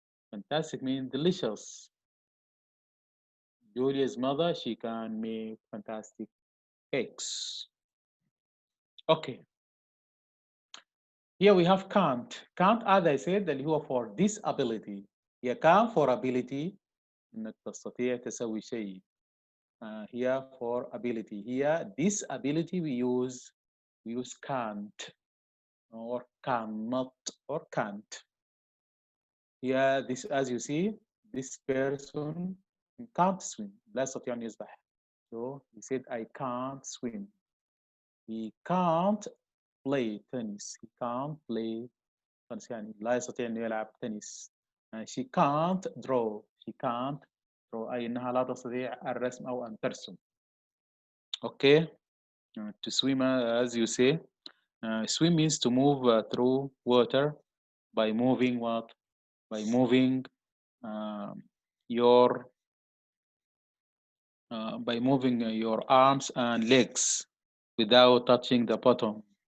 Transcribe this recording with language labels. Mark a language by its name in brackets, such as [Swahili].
[English] Fantastic means delicious. Julia's mother, she can make fantastic cakes. Okay. Here we have can't. Can't, as I said, [Arabic] اللي هو [English] for disability. [Arabic] هي [English] can for ability [Arabic] إنك تستطيع تسوي شيء. [English] Here for ability. Here disability we use can't. or cannot or can't. Yeah, this as you see, this person can't swim. [Arabic] لا يستطيع أن يسبح. [English] So he said, I can't swim. He can't play tennis. He can't play tennis. [Arabic] يعني لا يستطيع أن يلعب تنس. [English] She can't draw. She can't draw. [Arabic] أي أنها لا تستطيع الرسم أو أن ترسم. [English] Okay. To swim, as you say, swim means to move through water by moving what? By moving um, your your arms and legs without touching the bottom.